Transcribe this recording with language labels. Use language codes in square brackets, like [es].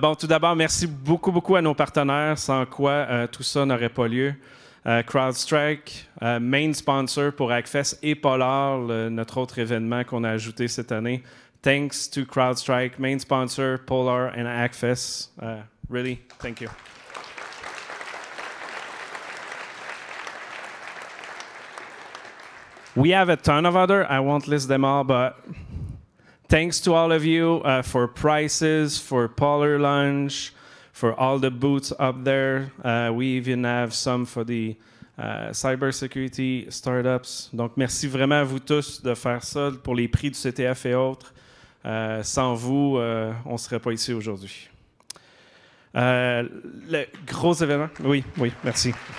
[fr] Bon, tout d'abord, merci beaucoup à nos partenaires, sans quoi tout ça n'aurait pas lieu. CrowdStrike, [en] main sponsor [fr] pour Hackfest, et Polar, notre autre événement qu'on a ajouté cette année. [en] Thanks to CrowdStrike, main sponsor, Polar, and Hackfest. Really, thank you. We have a ton of other, I won't list them all, but thanks to all of you for prices, for Polar Lunch, for all the booths up there. We even have some for the cybersecurity startups. [fr] Donc, merci vraiment à vous tous de faire ça pour les prix du CTF et autres. Sans vous, on ne serait pas ici aujourd'hui. Le gros événement. Oui, merci.